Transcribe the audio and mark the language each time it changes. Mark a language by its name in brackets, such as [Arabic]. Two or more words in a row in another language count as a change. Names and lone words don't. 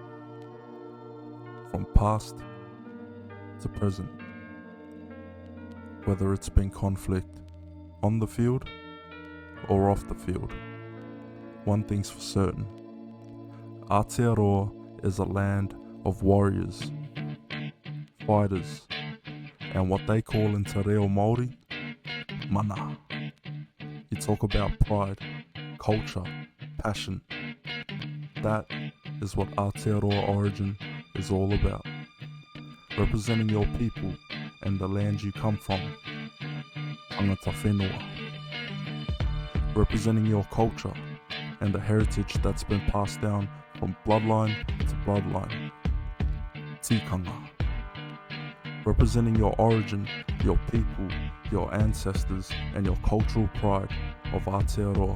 [English] From past to present, whether it's been conflict on the field or off the field, one thing's for certain: Aotearoa is a land of warriors, fighters, and what they call in Te Reo Māori, mana. You talk about pride, culture, passion. That is what Aotearoa Origin is all about. Representing your people and the land you come from. [Māori] Tangata whenua. [English] Representing your culture and the heritage that's been passed down from bloodline to bloodline. Tikanga. Representing your origin, your people, your ancestors, and your cultural pride of Aotearoa.